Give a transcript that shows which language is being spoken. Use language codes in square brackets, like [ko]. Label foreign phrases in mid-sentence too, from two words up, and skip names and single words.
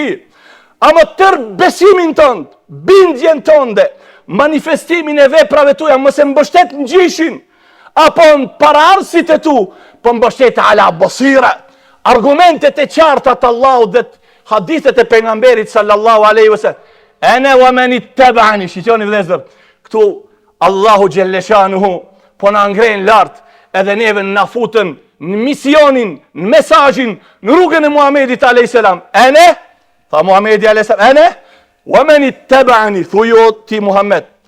[sq] Ama tër besimin tënd, bindjen tënde, manifestimin e veprave tuja, mëse mbështet në gjyshin, apo në paraardhësit e tu, po mbështet [ar] على بصيرة. [sq] Argumentet e qarta të Allahut dhe hadithet e pejgamberit [ar] صلى الله عليه وسلم. أنا ومن اتبعني, [sq] shikoni vëllezër, këtu Allahu xhelleshanuhu po na ngren lart, edhe neve na futën në misionin, në mesazhin, në rrugën e Muhamedit [ar] عليه السلام. [sq] Ene, tha Muhamedi [ar] عليه السلام, أنا ومن اتبعني, [sq] thujo ti Muhammed.